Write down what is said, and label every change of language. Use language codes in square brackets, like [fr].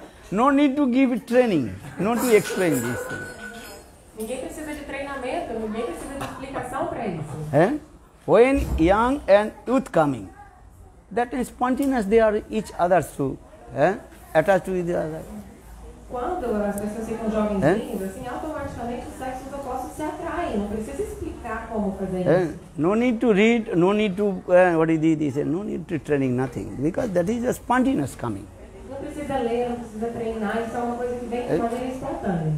[en] No need to give training, not to explain this thing. [pt] Ninguém precisa de treinamento, ninguém precisa de explicação para isso. [en] When young and youth coming, that is spontaneous, they are each others to attached to each other. [pt] Quando as pessoas ficam jovenzinhos, assim, automaticamente os sexos opostos se atraem. Não precisa explicar como fazer isso. [en] No need to read, no need to, what is this? No need to training, nothing. Because that is a spontaneous coming. [pt] Não precisa ler, não precisa treinar, isso é uma coisa que vem de maneira espontânea.